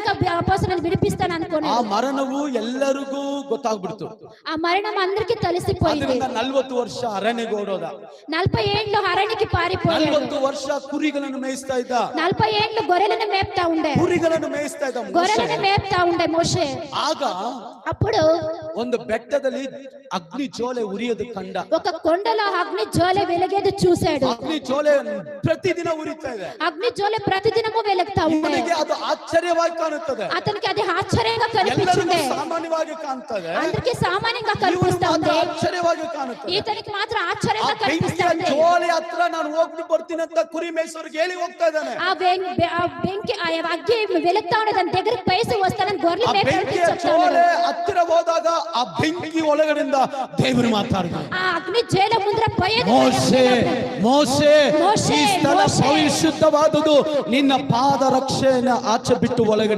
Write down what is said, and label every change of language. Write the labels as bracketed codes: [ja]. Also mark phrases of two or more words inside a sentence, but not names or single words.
[te] అపోస్తలులను విడిపిస్తాను అనుకోలేదు. [kn] ఆ మరణವು ಎಲ್ಲರಿಗೂ ಗೊತ್ತಾಗ್ಬಿಡ್ತು. [te] ఆ మరణం అందరికీ తెలిసిపోయింది. [kn] 40 ವರ್ಷ ಅರಣ್ಯಕ್ಕೆ ಓಡೋದ. [te] 40 ఏండ్లు అరణ్యకి పారిపోయాడు. [kn] 40 ವರ್ಷ ಕುರಿಗಳನ್ನು ಮೇಯಿಸ್ತಾ ಇದ್ದ. [te] 40 ఏండ్లు గొర్రెలను మేపుతా ఉండే. [kn] ಕುರಿಗಳನ್ನು ಮೇಯಿಸ್ತಾ ಇದ್ದ [te] గొర్రెలను మేపుతా ఉండే మోషే. [kn] ಆಗ [te] అప్పుడు [kn] ಒಂದು ಬೆಟ್ಟದಲ್ಲಿ ಅಗ್ನಿ ಜ್ವಾಲೆ ಉರಿಯೋದು ಕಂಡ. [te] ఒక కొండలో అగ్ని జ్వాల వెలిగేది చూశాడు. [kn] ಅಗ್ನಿ ಜ್ವಾಲೆ ಪ್ರತಿದಿನ ಉರಿತಾ ಇದೆ. [te] అగ్ని జ్వాల ప్రతిదినము వెలుగుతా ఉంది. [kn] ಇವನಿಗೆ ಅದು ಆಶ್ಚರ್ಯವಾಗಿ ಕಾಣುತ್ತದೆ. [te] అతనికి అది ఆశ్చర్యంగా కనిపిస్తుంది. [kn] ಎಲ್ಲರಿಗೂ ಸಾಮಾನ್ಯವಾಗಿ ಕಾಣುತ್ತದೆ. [te] అందరికీ సామాన్యంగా కనిపిస్తా ఉంది. [kn] ಆಶ್ಚರ್ಯವಾಗಿ ಕಾಣುತ್ತದೆ. [te] ఇతనికి మాత్రం ఆశ్చర్యంగా కనిపిస్తా ఉంది. [kn] ಜ್ವಾಲೆ ಹತ್ರ ನಾನು ಹೋಗಿ ಬರ್ತೀನಿ ಅಂತ ಕುರಿ ಮೇಯಿಸೋರಿಗೆ ಹೇಳಿ ಹೋಗ್ತಾ ಇದ್ದಾನೆ. [te] ఆ ಬೆಂకి ఆ అగ్గి వెలుగుతా ఉన్న దాని దగ్గరికి పైసి వస్తానని గొర్రెలు మేపడానికి చెప్తాడు. [kn] ಜ್ವಾಲೆ ಹತ್ತಿರ ಹೋದಾಗ ಆ ಬೆಂಕಿ ಒಳಗಡೆಯಿಂದ ದೇವರು ಮಾತಾಡ್ತಾನೆ. [te] ఆ అగ్ని జ్వాల ముందర పోయేది. [kn] ಮೋಶೆ ಮೋಶೆ ಈ ಸ್ಥಳ ಪರಿಶುದ್ಧವಾದುದು, ನಿನ್ನ ಪಾದ ರಕ್ಷೆಯನ್ನು ಆಚೆ ಬಿಟ್ಟು ಒಳಗಡೆ